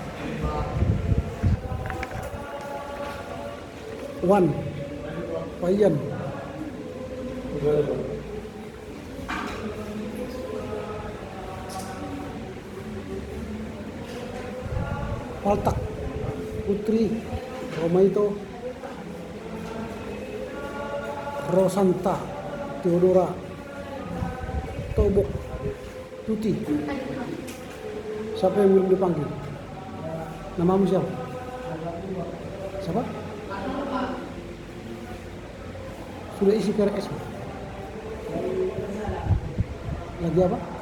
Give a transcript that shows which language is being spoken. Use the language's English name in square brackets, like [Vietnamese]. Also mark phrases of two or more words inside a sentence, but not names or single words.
[Indonesian] Wan, Payan, Paltak, Putri, Romaito, Rosanta, Theodora, Tobok, Tuti. Siapa yang belum dipanggil? Namamu siapa? Siapa? Sudah isi PRS? Lagi apa?